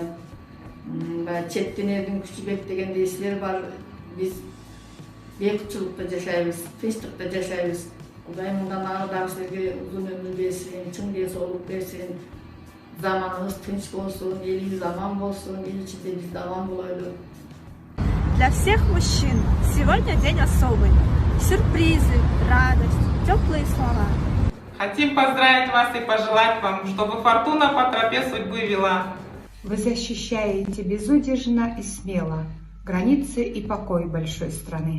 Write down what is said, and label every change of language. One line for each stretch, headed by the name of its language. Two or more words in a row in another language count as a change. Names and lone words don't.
Kyrgyz: Четтен элдин күчү бет дегендей силер бар. Биз бейкутчулукта жашайбыз, тынчтыкта жашайбыз. Кудай мындан ары дагы силерге узун өмүр берсин, чың денсоолук берсин. Заманымыз тынч болсун, элибиз аман болсун, эл ичинде биз да аман болойлу.
Russian: Для всех мужчин сегодня день особый. Сюрпризы, радость, теплые слова. Хотим поздравить вас и пожелать вам, чтобы фортуна по тропе судьбы вела. Вы защищаете безудержно и смело границы и покой большой страны.